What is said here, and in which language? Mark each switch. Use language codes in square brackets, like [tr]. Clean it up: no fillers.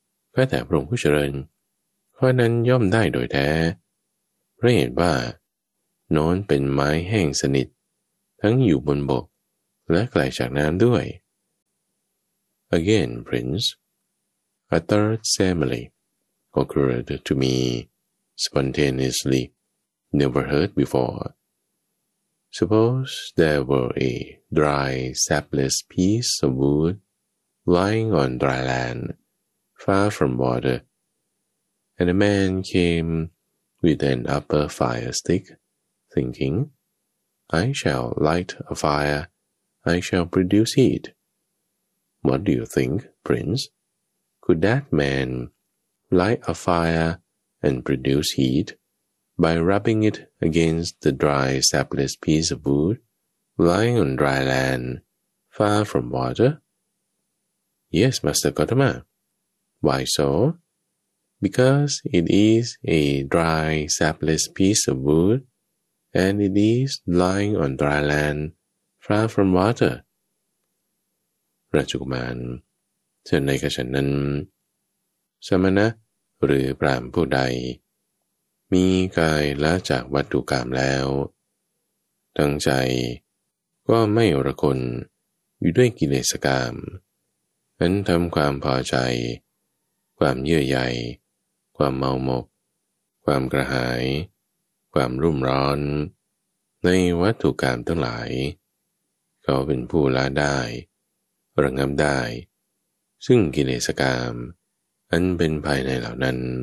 [th] แค่แต่พระองค์ผู้เจริญข้อนั้นย่อมได้โดยแท้เพราะเหตุว่าน้อนเป็นไม้แห้งสนิททั้งอยู่บนบกและไกลจากน้ำด้วย [en] Again, Prince, a third simile occurred to me spontaneously, never heard before. Suppose there were a dry, sapless piece of wood lying on dry land, far from water, and a man came with an upper fire stick, thinking, I shall light a fire, I shall produce heat. What do you think, Prince? Could that man light a fire and produce heat by rubbing it against the dry, sapless piece of wood lying on dry land, far from water? Yes, Master Gotama. Why so? Because it is a dry, sapless piece of wood, and it is lying on dry land, far from water. [th] ราชกุมารฉันในกระฉันนั้นสมณะหรือพราหมณ์ผู้ใดมีกายละจากวัตถุกามแล้ว ทั้งใจก็ไม่ระคนอยู่ด้วยกิเลสกามนั้นทำความพอใจความเยื่อใยความเมาหมกความกระหายความรุ่มร้อนในวัตถุกามทั้งหลายเขาเป็นผู้ละได้ระงับได้ซึ่งกิเลสกามอันเป็นภายในเหล่านั้น